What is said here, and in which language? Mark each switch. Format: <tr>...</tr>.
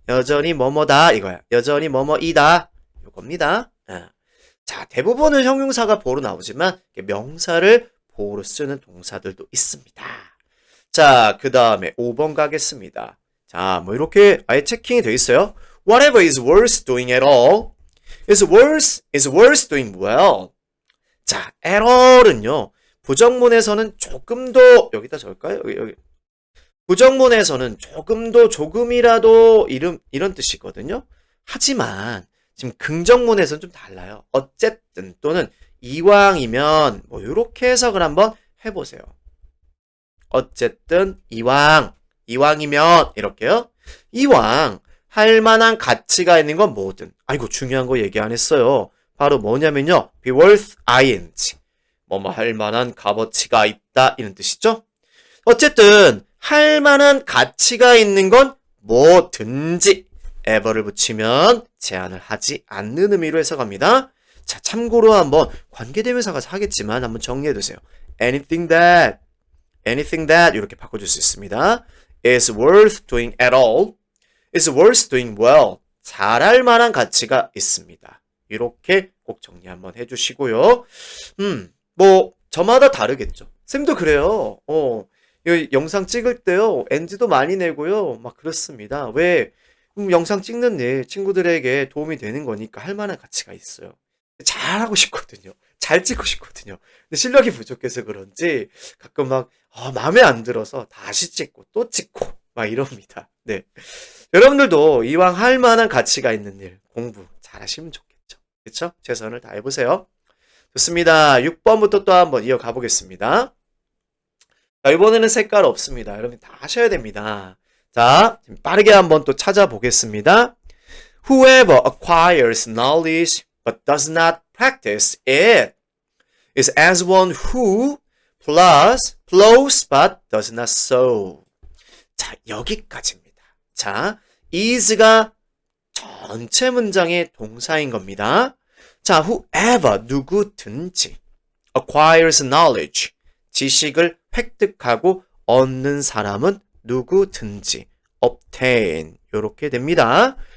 <ko>여전히 뭐뭐다. 이거야. 여전히 뭐뭐이다. 이겁니다. 자, 대부분은 형용사가 보어로 나오지만 명사를 보어로 쓰는 동사들도 있습니다. 자, 그 다음에 5번 가겠습니다. 자, 뭐 이렇게 아예 체킹이 돼 있어요.</ko> <en>Whatever is worth doing at all is worth doing well.</en> <ko>자, at all은요. 부정문에서는 조금 더 여기다 적을까요? 여기. 부정문에서는 조금 더 조금이라도 이런 뜻이거든요. 하지만 지금 긍정문에서는 좀 달라요. 어쨌든 또는 이왕이면 뭐 이렇게 해석을 한번 해보세요. 어쨌든 이왕이면 이렇게요. 이왕 할 만한 가치가 있는 건 뭐든. 아이고 중요한 거 얘기 안 했어요.</ko> <en>바로 뭐냐면요. be worth ing.</en> <ko>뭐뭐 할 만한 값어치가 있다 이런 뜻이죠. 어쨌든 할 만한 가치가 있는 건 뭐든지 ever를 붙이면 제한을 하지 않는 의미로 해석합니다. 자, 참고로 한번 관계대명사가 하겠지만 한번 정리해두세요.</ko> <en>anything that</en> <ko>이렇게 바꿔줄 수 있습니다.</ko> <en>is worth doing at all, is worth doing well.</en> <ko>잘할 만한 가치가 있습니다. 이렇게 꼭 정리 한번 해주시고요. 뭐 저마다 다르겠죠. 쌤도 그래요. 이 영상 찍을 때요. NG도 많이 내고요. 막 그렇습니다. 왜? 영상 찍는 일 친구들에게 도움이 되는 거니까 할 만한 가치가 있어요. 잘하고 싶거든요. 잘 찍고 싶거든요. 근데 실력이 부족해서 그런지 가끔 막 마음에 안 들어서 다시 찍고 또 찍고 막 이럽니다. 네. 여러분들도 이왕 할 만한 가치가 있는 일 공부 잘하시면 좋겠죠. 그렇죠? 최선을 다해보세요. 좋습니다. 6번부터 또 한번 이어가 보겠습니다. 자, 이번에는 색깔 없습니다. 여러분 다 하셔야 됩니다. 자, 빠르게 한번 또 찾아보겠습니다.</ko> <en>Whoever acquires knowledge but does not practice it is as one who plows but does not sow.</en> <ko>자, 여기까지입니다. 자, is가 전체 문장의 동사인 겁니다. 자, whoever 누구든지</ko> <en>acquires knowledge</en> <ko>지식을 획득하고 얻는 사람은 누구든지 obtain 이렇게 됩니다.</ko>